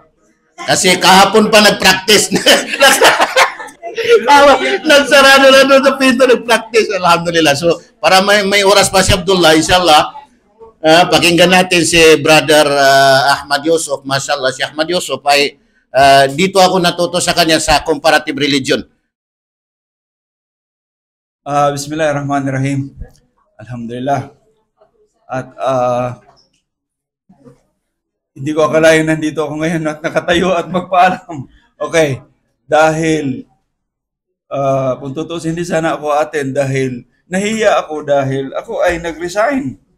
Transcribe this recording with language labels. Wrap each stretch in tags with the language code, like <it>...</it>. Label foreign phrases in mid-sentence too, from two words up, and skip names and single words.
<tl>Kasi kahapon pa nag-practice. Nagsarado na doon sa pinto, nag-practice. Alhamdulillah. So, para may oras pa si Abdullah, inshallah, pakinggan natin si Brother Ahmad Yusuf. Mashallah, si Ahmad Yusuf ay dito ako natuto sa kanya sa</tl> <en>comparative religion.</en> <tl>Bismillahirrahmanirrahim. Alhamdulillah. At hindi ko akalain nandito ako ngayon at nakatayo at magpaalam. Okay, dahil kung tutusin, hindi sana ako attend dahil nahiya ako dahil ako ay nag-resign.</tl>